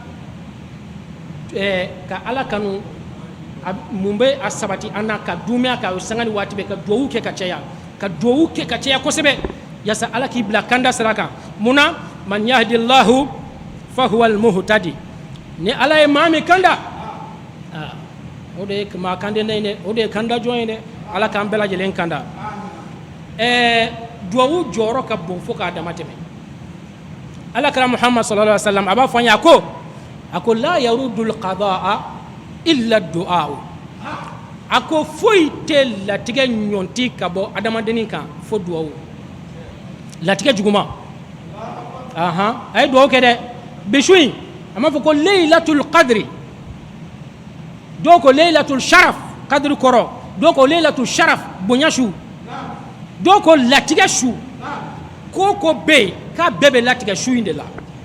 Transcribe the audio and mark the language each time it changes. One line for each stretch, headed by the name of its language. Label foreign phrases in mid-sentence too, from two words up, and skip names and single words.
Bambara: ka Ala kanu mun bɛ a sabati an na ka dumya ka sanga ni waati bɛɛ ka duwawu kɛ ka caya kosɛbɛ yaasa Ala k'i bila kanda sira kan muna
Arabic: من يهد الله فهو المهتدي
Bambara: ni ala ye maa min kanda o de ye maa kande ne o de ye kanda jɔn ye dɛ ala k'an bɛɛ lajɛlen kanda duwawu jɔyɔrɔ ka bon fo k'a dama tɛmɛ ala kɛra muhammad
Arabic: صلى الله عليه وسلم
Bambara: a b'a fɔ an ye a ko
Arabic: لا يرد القضاء إلا الدعاء
Bambara: a ko foyi tɛ latigɛ ɲɔnti ka bɔ adamadennin kan fo duwawu latigɛ juguman a ye duwawu kɛ dɛ bi su in a m'a fɔ ko
Arabic: ليلة القدر
Bambara: dɔw ko
Arabic: ليلة الشرف
Bambara: qadri kɔrɔ dɔw ko
Arabic: ليلة الشرف
Bambara: bonya su dɔw ko latigɛ su ko ko bɛ yen k'a bɛɛ bɛ latigɛ su in de la